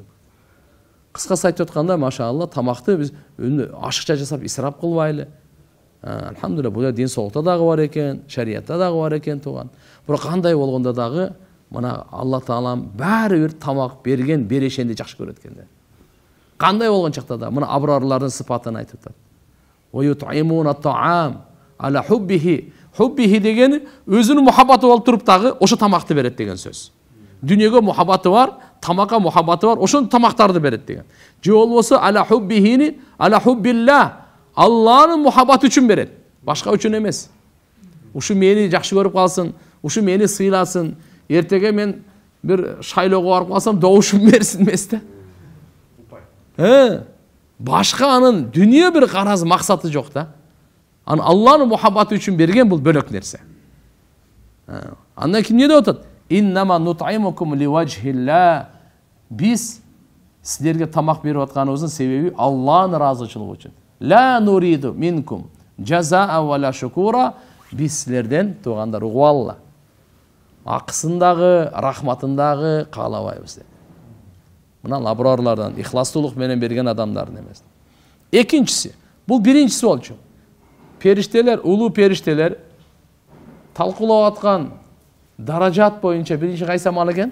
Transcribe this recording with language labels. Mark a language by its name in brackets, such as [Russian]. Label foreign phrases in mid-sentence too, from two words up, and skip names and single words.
[Kyrgyz] Кыскасы айтып атканда, машалла, тамакты биз ашыкча жасап исрап кылбайлы. Алхамдулилlah, бул дин соолукта дагы бар экен, шариятта дагы бар экен туган. Бирок кандай болгондо дагы мына Алла Таалам баары бир тамак берген, берешенди жакшы көрөт экен да. Кандай болгон чакта да мына абрарлардын сыпатын айтып атат. [Arabic] وَيُطْعِمُونَ الطَّعَامَ عَلَى حُبِّهِ [Kyrgyz] Хуббихи деген өзүнүн мухаббаты болуп туруп дагы ошо тамакты берет деген сөз. Дүнүйөгө мухаббаты бар, тамакка мухаббаты бар, ошон тамактарды берет деген. Же болбосо [Arabic] على حبه، على حب الله, [Kyrgyz] Алланын мухаббаты үчүн берет. Башка үчүн эмес. Ушу мени жакшы көрүп калсын, ушу мени сыйласын, эртеге мен бир шайлоого барып калсам добушум берсин эмес да. Башка анын дүнүйө бир караз максаты жок да. Анын Алланын мухаббаты үчүн берген бул бөлөк нерсе. Андан кийин эмне деп атат? [Arabic] إنما نطعمكم لوجه الله. [Kyrgyz] Биз силерге тамак берип атканыбыздын себеби Алланын ыраазычылыгы үчүн. [Arabic] لا نريد منكم جزاء وشكورا. [Kyrgyz] Биз силерден туугандар угуалла. Акысындагы, рахматындагы каалабайбыз. Мына лабрарлардан ихластуулук менен берген адамдардын эмес. Экинчиси, бул биринчиси болчу. Периштелер, улуу периштелер талкуулап аткан даражат боюнча биринчи кайсы амал экен?